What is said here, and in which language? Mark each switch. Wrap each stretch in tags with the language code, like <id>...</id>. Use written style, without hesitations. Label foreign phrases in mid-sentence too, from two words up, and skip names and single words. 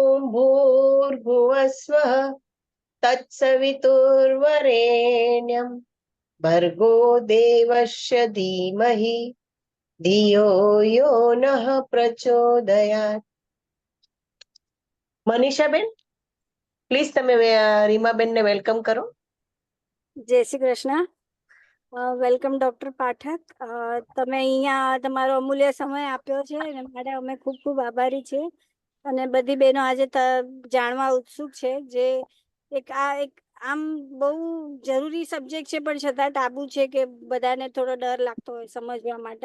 <sa>भूर्भुवस्वः तत्सवितुर्वरेण्यं भर्गो देवस्य धीमहि धियो यो नः प्रचोदयात्.</sa> <gu>મનીષાબેન, પ્લીઝ તમે રીમાબેન ને વેલકમ કરો. જય શ્રી કૃષ્ણ. વેલકમ ડોક્ટર પાઠક. તમે અહીંયા તમારો અમૂલ્ય સમય આપ્યો છે અને માટે અમે ખૂબ ખૂબ આભારી છીએ. અને બધી બહેનો આજે જાણવા ઉત્સુક છે જે એક આમ બહુ જરૂરી સબ્જેક્ટ છે પણ છતાં ટાબુ છે કે બધાને થોડો ડર લાગતો હોય સમજવા માટે.</gu>